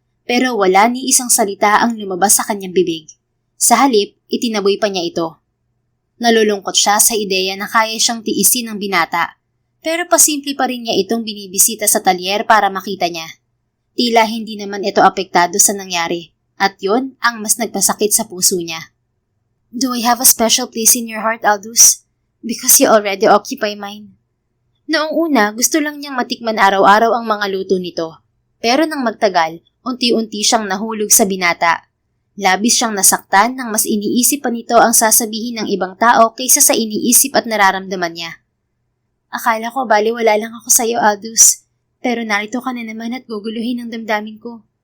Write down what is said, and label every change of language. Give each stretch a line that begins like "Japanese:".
Filipino: Pero wala ni isang salita ang lumabas sa kanyang bibig. Sa halip, itinaboy pa niya ito. Nalulungkot siya sa ideya na kaya siyang tiisin ng binata. Pero pasimple pa rin niya itong binibisita sa talyer para makita niya. Tila hindi naman ito apektado sa nangyari. At yun ang mas nagpasakit sa puso niya.
English: Do I have a special place in your heart, Aldous? Because you already occupy mine.
Filipino: Noong una, gusto lang niyang matikman araw-araw ang mga luto nito. Pero nang magtagal, unti-unti siyang nahulog sa binata. Labis siyang nasaktan nang mas iniisip pa nito ang sasabihin ng ibang tao kaysa sa iniisip at nararamdaman niya. Akala ko baliwala lang ako sa iyo, Aldous. Pero narito ka na naman at guguluhin ang damdamin ko.